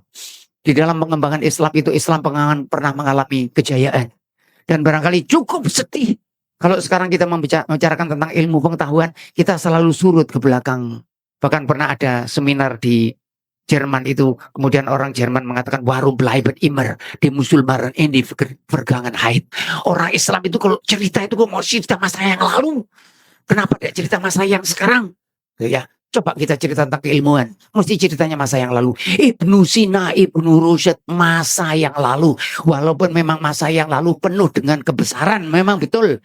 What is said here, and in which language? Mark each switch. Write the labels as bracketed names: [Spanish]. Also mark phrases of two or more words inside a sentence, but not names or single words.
[Indonesian] Di dalam pengembangan Islam itu Islam pernah mengalami kejayaan. Dan barangkali cukup sedih. Kalau sekarang kita membicarakan tentang ilmu pengetahuan, kita selalu surut ke belakang. Bahkan pernah ada seminar di Jerman itu, kemudian orang Jerman mengatakan [German] warum bleiben immer die Muslimen in die Vergangenheit. [Indonesian] Orang Islam itu kalau cerita itu mau cerita masa yang lalu. Kenapa tidak cerita masa yang sekarang? Ya, coba kita cerita tentang keilmuan. Mesti ceritanya masa yang lalu. Ibnu Sina, Ibnu Rusyd masa yang lalu. Walaupun memang masa yang lalu penuh dengan kebesaran, memang betul.